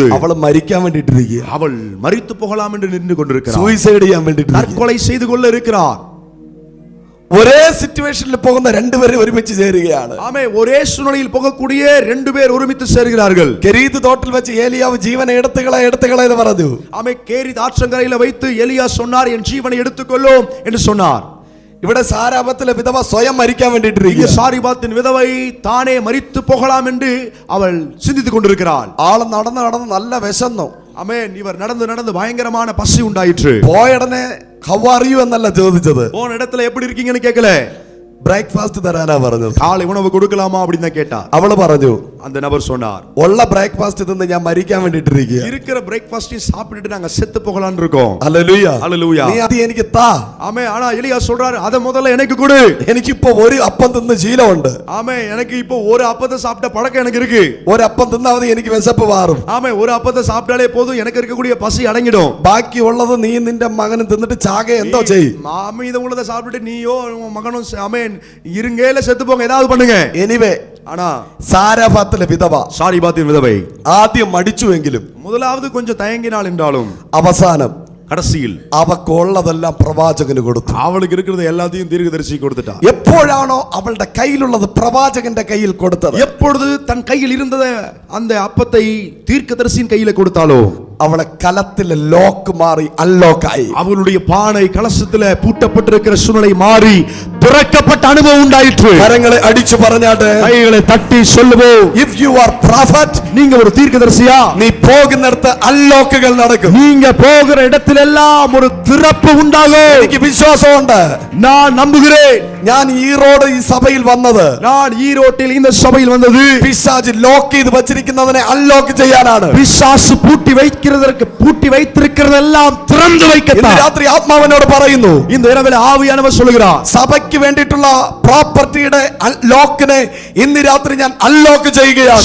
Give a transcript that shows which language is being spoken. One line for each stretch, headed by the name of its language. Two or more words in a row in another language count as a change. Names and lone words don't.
Malayalam: അവള് മരിക്കാൻ വേണ്ടിട്ടിരിക്കുക,
Tamil: அவள் மரித்து போகலாம் என்று நின்று கொண்டிருக்கிறார்.
Malayalam: സൂയിസൈഡ് ചെയ്യാൻ വേണ്ടിട്ട്,
Tamil: தற்கொலை செய்து கொள்ள இருக்கிறார்.
Malayalam: ഒരേ സിറ്റുവേഷനിൽ പോകുന്ന രണ്ടുപേരും ഒരുമിച്ച് ചേരുകയാണ്.
Tamil: ஆமே, ஒரே சூழ்நிலையில் போகக்கூடிய ரெண்டு பேர் ஒருமித்து சேர்கிறார்கள்.
Malayalam: കെരീത്ത് തോട്ടിൽ വെച്ച് ഏലിയാവ് ജീവനെ എടുത്തുകളെ എന്ന് പറഞ്ഞു.
Tamil: ஆமே, கேரித் ஆற்றங்கரையில வைத்து எலியா சொன்னார், என் ஜீவனை எடுத்துக்கொள்ளும் என்று சொன்னார்.
Malayalam: ഇവിടെ സാരാപത്തിലെ വിധവ സ്വയം മരിക്കാൻ വേണ്ടിട്ടിരിക്കുക.
Tamil: சாரிபாத்தின் விதவை தானே மரித்து போகலாம் என்று அவள் சிந்தித்துக் கொண்டிருக்கிறாள்.
Malayalam: ആള് നടന്ന് നടന്ന് നല്ല വിശന്നു.
Tamil: ஆமென். இவர் நடந்து நடந்து பயங்கரமான பசி உண்டாயிற்று.
Malayalam: പോയടനെ
English: How are you
Malayalam: എന്നല്ല ചോദിച്ചത്,
Tamil: போன இடத்துல எப்படி இருக்கீங்கன்னு கேட்கல,
Malayalam: ബ്രേക്ക്ഫാസ്റ്റ് തരാനാ പറഞ്ഞത്.
Tamil: காலை உணவு கொடுக்கலாமா அப்படின்னு தான் கேட்டா.
Malayalam: അവള് പറഞ്ഞു,
Tamil: அந்த நபர் சொன்னார்,
Malayalam: ഉള്ള ബ്രേക്ക്ഫാസ്റ്റ് തിന്ന് ഞാൻ മരിക്കാൻ വേണ്ടിട്ടിരിക്കുക.
Tamil: இருக்கிற பிரேக்ஃபாஸ்டையும் சாப்பிட்டுட்டு நாங்க செத்து போகலாம்னு இருக்கோம்.
Malayalam: ഹല്ലേലൂയ,
Tamil: ஹல்லேலூயா.
Malayalam: നീ അത് എനിക്ക് താ.
Tamil: ஆமே. ஆனா எலியா சொல்றாரு, அத முதல்ல எனக்கு கொடு.
Malayalam: എനിക്കിപ്പോ ഒരു അപ്പം തിന്ന് ശീലമുണ്ട്.
Tamil: ஆமே, எனக்கு இப்போ ஒரு அப்பத்தை சாப்பிட்ட பழக்கம் எனக்கு இருக்கு.
Malayalam: ഒരപ്പം തിന്നാ മതി, എനിക്ക് വിശപ്പ് മാറും.
Tamil: ஆமே, ஒரு அப்பத்தை சாப்பிட்டாலே போதும், எனக்கு இருக்கக்கூடிய பசி அடங்கிடும்.
Malayalam: ബാക്കിയുള്ളത് നീ നിന്റെ മകനും തിന്നിട്ട് ചാകെ എന്തോ ചെയ്യും.
Tamil: மீதம் உள்ளதை சாப்பிட்டுட்டு நீயோ உன் மகனும் ஆமென் இருங்கேல செத்து போங்க, ஏதாவது பண்ணுங்க.
Malayalam: എനിവേ,
Tamil: ஆனா
Malayalam: സാരാഭാത്തിലെ വിധവ
Tamil: சாரிபாத்தின் விதவை
Malayalam: ആദ്യം മടിച്ചുവെങ്കിലും
Tamil: முதலாவது கொஞ்சம் தயங்கினாள் என்றாலும்
Malayalam: അവസാനം
Tamil: கடைசியில்
Malayalam: അവക്കുള്ളതെല്ലാം പ്രവാചകന് കൊടുത്തു.
Tamil: அவளுக்கு இருக்கிறது எல்லாத்தையும் தீர்க்கதரிசி கொடுத்துட்டா.
Malayalam: എപ്പോഴാണോ അവളുടെ കയ്യിലുള്ളത് പ്രവാചകന്റെ കയ്യിൽ കൊടുത്തത്,
Tamil: எப்பொழுது தன் கையில் இருந்ததை அந்த அப்பத்தை தீர்க்கதரிசியின் கையில கொடுத்தாலோ
Malayalam: അവളെ കലത്തിലെ ലോക്ക് മാറി അൺലോക്കായി.
Tamil: அவளுடைய பானை கலசத்துல பூட்டப்பட்டிருக்கிற சூழ்நிலை மாறி திறக்கப்பட்ட அனுபவம் உண்டாயிற்று.
Malayalam: കരങ്ങളെ അടിച്ചു പറഞ്ഞാട്ടെ.
Tamil: கைகளை தட்டி சொல்லுவோம்,
English: If you are prophet,
Tamil: நீங்க ஒரு தீர்க்கதரிசியா,
Malayalam: നീ പോകുന്നിടത്ത് അൺലോക്കുകൾ നടക്കും.
Tamil: நீங்க போகிற இடத்திலெல்லாம் ஒரு திறப்பு உண்டாகும்.
Malayalam: എനിക്ക് വിശ്വാസമുണ്ട്.
Tamil: நான் நம்புகிறேன்.
Malayalam: ഞാൻ ഈറോഡ് ഈ സഭയിൽ വന്നത്,
Tamil: நான் ஈரோட்டில் இந்த சபையில் வந்தது
Malayalam: പിശാച് ലോക്ക് ചെയ്ത് വച്ചിരിക്കുന്നതിനെ അൺലോക്ക് ചെയ്യാനാണ്.
Tamil: பிசாசு பூட்டி வைத்திருக்கிறதெல்லாம் திறந்து
Malayalam: ഇന്ന്
Tamil: வைக்கத்தான்.
Malayalam: രാത്രി ആത്മാവിനോട് പറയുന്നു,
Tamil: இந்த இரவில் ஆவியானவர் சொல்லுகிறார்,
Malayalam: സഭയ്ക്ക് വേണ്ടിയിട്ടുള്ള പ്രോപ്പർട്ടിയുടെ ലോക്കിനെ ഇന്ന് രാത്രി ഞാൻ അൺലോക്ക് ചെയ്യുകയാണ്.